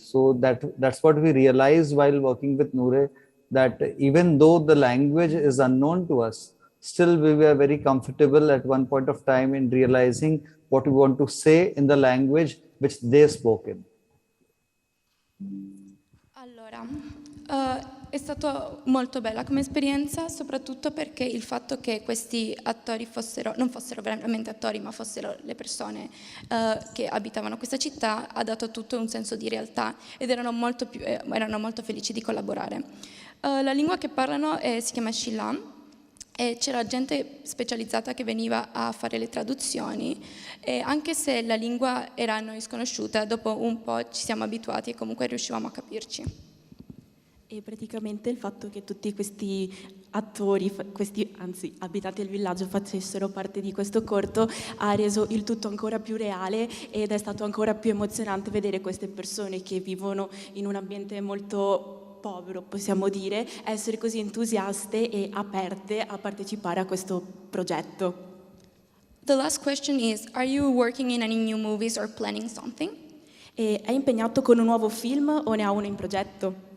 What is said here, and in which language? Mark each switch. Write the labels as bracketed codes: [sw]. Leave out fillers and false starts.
[en] So that's what we realized while working with Noor, that even though the language is unknown to us, still we were very comfortable at one point of time in realizing what we want to say in the language which they spoke in. [it] Allora, è stato molto bella come esperienza, soprattutto perché il fatto che questi attori non fossero veramente attori, ma fossero le persone che abitavano questa città, ha dato tutto un senso di realtà ed erano molto felici di collaborare. La lingua che parlano si chiama Shilla e c'era gente specializzata che veniva a fare le traduzioni, e anche se la lingua era a noi sconosciuta, dopo un po' ci siamo abituati e comunque riuscivamo a capirci. E praticamente il fatto che tutti questi attori, abitanti del villaggio, facessero parte di questo corto ha reso il tutto ancora più reale ed è stato ancora più emozionante vedere queste persone che vivono in un ambiente molto povero, possiamo dire, essere così entusiaste e aperte a partecipare a questo progetto. [en] The last question is, are you working in any new movies or planning something? [it] E è impegnato con un nuovo film o ne ha uno in progetto?